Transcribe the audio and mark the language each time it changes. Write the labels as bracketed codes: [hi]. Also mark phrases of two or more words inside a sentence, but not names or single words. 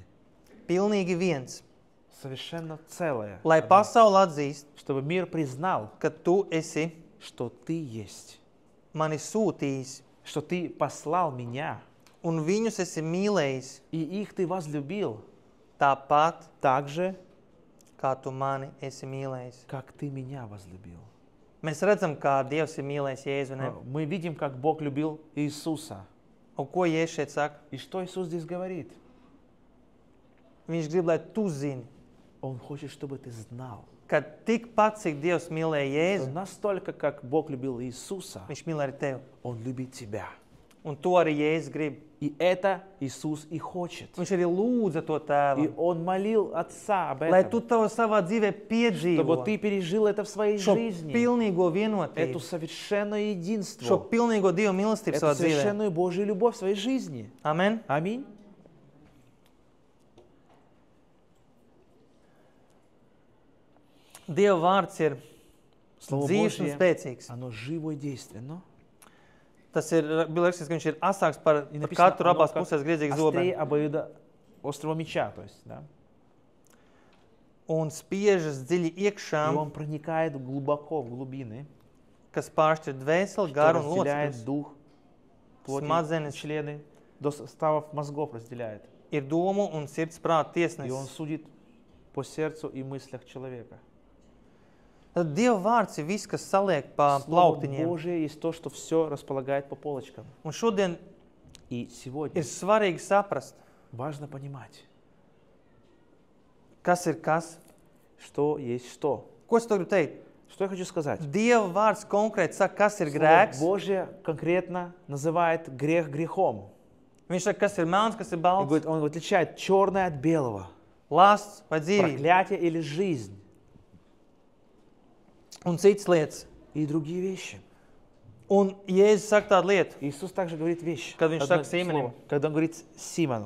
[lv] pilnīgi viens. [ru] Совершенно целое. [lv] Lai pasaule atzīst, [ru] Чтобы мир признал, [lv] ka tu esi [ru] что ты есть. [lv] mani sūtījis, [ru] Что ты послал меня. [lv] un viņus esi mīlējis [ru] И их ты возлюбил. [lv] tāpat, [ru] Так же, [lv] kā tu mani esi mīlējis. [ru] как ты меня возлюбил. [lv] Mēs redzam, kā Dievs ir mīlējis Jēzu, ne? [ru] Мы видим, как Бог любил Иисуса. [lv] Un ko Jēzus šeit saka? [ru] И что Иисус здесь говорит? [lv] Viņš grib, lai tu zini, [ru] Он хочет, чтобы ты знал. [lv] ka tikpat, cik Dievs mīlēja [ru] Что [lv] Jēzu, [ru] настолько, как Бог любил Иисуса, [lv] viņš mīl arī tevi. [ru] Он любит тебя. [lv] Un to arī Jēzus grib. [ru] И это Иисус и хочет. [lv] Viņš arī lūdza to [ru] И [lv] tēvu, [ru] Он молил Отца об [lv] lai tu [ru] этом, [lv] to savā dzīvē piedzīvo. [ru] чтобы ты пережил это в своей [lv] Šo [ru] жизни. [lv] pilnīgo [ru] Эту [lv] vienotību, [ru] совершенное [lv] šo [ru] единство, [lv] pilnīgo Dieva mīlestību [ru] эту [lv] savā dzīvē. [ru] совершенную Божью любовь в своей жизни. [lv] Amen. [ru] Аминь. [lv] Dieva vārds ir [ru] Слово [lv] dzīves un [ru] Божье, [lv] spēcīgs. [ru] оно живо и действенно. [lv] Tas ir, bija liekas, ka viņš ir asāks par [ru] И [lv] katru [ru] оно [lv] abās [ru] как [lv] pusēs griezīgu [ru] острее [lv] zobenu. [ru] обоюда острого меча, то есть, да. [lv] Un spiežas dziļi [ru] И [lv] iekšā, [ru] он проникает глубоко в глубины, [lv] kas pāršķir dvēseli, [ru] что [lv] garu un [ru] разделяет [lv] locekļus. [ru] дух, плоть, [lv] Smadzenes [ru] члены, до составов мозгов разделяет. [lv] ir domu un sirds prāta [ru] И он [lv] tiesnesis. [ru] судит по сердцу и мыслях человека. [lv] Tad Dieva vārds ir viss, kas saliek pa [ru] Слово [lv] plauktiņiem. [ru] Божие есть то, что все располагает по полочкам. [lv] Un šodien [ru] И сегодня [lv] ir svarīgi saprast, [ru] важно понимать, [lv] kas ir kas. [ru] что есть что. [lv] Ko es to gribu teikt? [ru] Что я хочу сказать? [lv] Dieva vārds konkrēti saka, kas ir [ru] Слово [lv] grēks. [ru] Божье конкретно называет грех грехом. [lv] Viņš saka, kas ir melns, kas ir [ru] И [lv] balts, [ru] говорит, он отличает черное от белого, [lv] lasts vai dzīvība [ru] проклятие или жизнь [lv] un citas lietas. [ru] и другие вещи. [lv] Un Jēzus saka tādu lietu, [ru] Иисус также говорит вещи. [lv] Kad viņš [ru] Одно [lv] saka Симонam. [ru] слово. Когда он говорит Симону.